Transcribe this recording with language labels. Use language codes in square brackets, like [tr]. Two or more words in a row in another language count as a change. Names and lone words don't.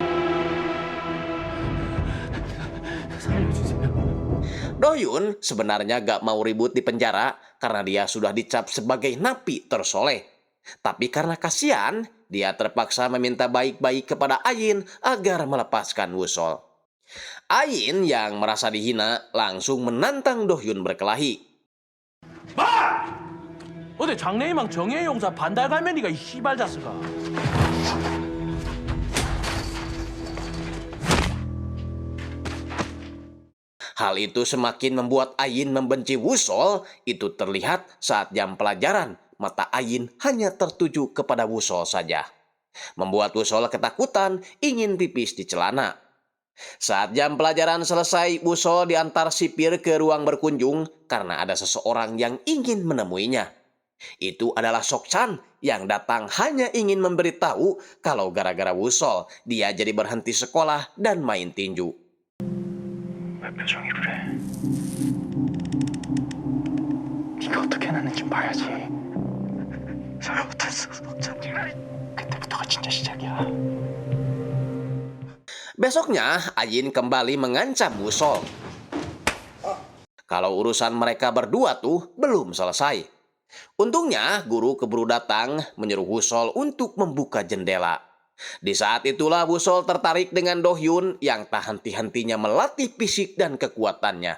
[id] Do Hyun sebenarnya gak mau ribut di penjara karena dia sudah dicap sebagai napi tersoleh. Tapi karena kasihan, dia terpaksa meminta baik-baik kepada Ayin agar melepaskan Wusol. Ayin yang merasa dihina langsung menantang Do Hyun berkelahi. [ko] 어디 장래희망 정예용사 반달갈매니가 이 씨발 자스가. [id] Hal itu semakin membuat Ayin membenci Wusol. Itu terlihat saat jam pelajaran, mata Ayin hanya tertuju kepada Wusol saja. Membuat Wusol ketakutan, ingin pipis di celana. Saat jam pelajaran selesai, Wusol diantar sipir ke ruang berkunjung karena ada seseorang yang ingin menemuinya. Itu adalah Sokchan yang datang hanya ingin memberitahu kalau gara-gara Wusol, dia jadi berhenti sekolah dan main tinju. [ko] 왜 표정이 그래? 네가 어떻게 해놨는지 봐야지. 잘못했어, 석찬이. 그때부터가 진짜 시작이야. [id] Besoknya, Ayin kembali mengancam Wusol. Kalau urusan mereka berdua tuh belum selesai. Untungnya, guru keburu datang menyuruh Wusol untuk membuka jendela. Di saat itulah Wusol tertarik dengan Do Hyun yang tak henti-hentinya melatih fisik dan kekuatannya.